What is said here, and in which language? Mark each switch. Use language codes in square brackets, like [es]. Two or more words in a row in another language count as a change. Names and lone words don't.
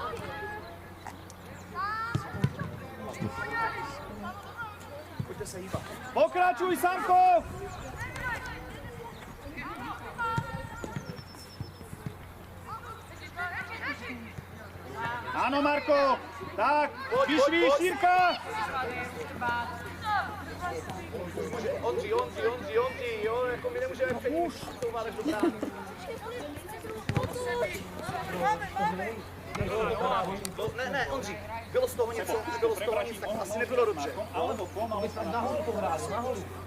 [sk] Poďte sa iba. Pokračuj, Sanko! Áno, Marko! Tak, vyšví, šírka! [cs] Ondři, jo, jako my nemůžeme přejít tou válek do brány. Ne, Ondři, bylo z toho něco, nebylo z toho nic, tak asi nebylo dobře. Nahoru to hráli, nahoru.